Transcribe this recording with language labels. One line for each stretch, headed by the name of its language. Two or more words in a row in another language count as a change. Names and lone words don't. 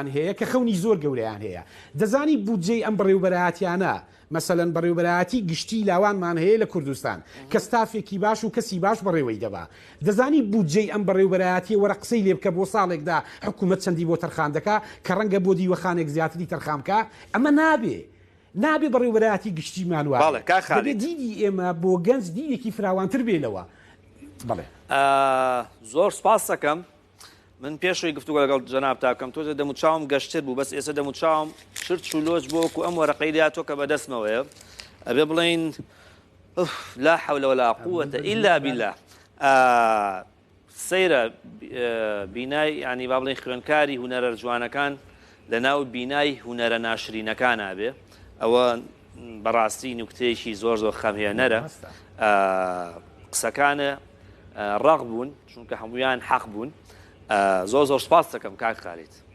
Central Kurdish: هەیە کە خەونی زۆر گەورەیان هەیە دەزانی بودجەی ئەم بەڕێوبەرایەتیانە مەسەلەن بەڕێوبەرایەتی گشتی لاوانمان هەیە لە کوردستان کە ستافێکی باش و کەسی باش بەڕێوەی دەبا دەزانی بودجەی ئەم بەڕێوبەرایەتی وەرە قسەی لێ بکە بۆ ساڵێکدا حکوومەت چەندی بۆ تەرخان دەکا کە ڕەنگە بۆ دیوەخانێک زیاتری تەرخامکە ئەمە نابێ بەڕێوبەرایەتی گشتیمان وایە دیدی ئێمە بۆ گەنج دیدێکی فراوانتر بێنەوە بڵێ زۆر سپاس دەکەم من پێشەوەی گفتوگۆ لەگەڵ جەناب تاکەم تۆ دەموچاوم گەشتر بوو بەس ئێستا دەموچاوم شرت و لۆچ بۆ وەکو ئەم وەرەقەی لاتۆ کە بەدەستمەوەیە ئەبێ بڵێن
Arabic: لا حول ولا قوة إلا بالله
Central Kurdish: سەیرە بینای ینی با بڵێن خوێندکاری هونەرە جوانەکان لە ناو بینای هونەرە ناشرینەکان نابێ ئەوە بەڕاستی نوکتەیەکی زۆر خەمهێنەرە قسەکانە ڕق بوون چونکە هەمویان حەق بوون زۆر سپاس دەکەم کاک خالید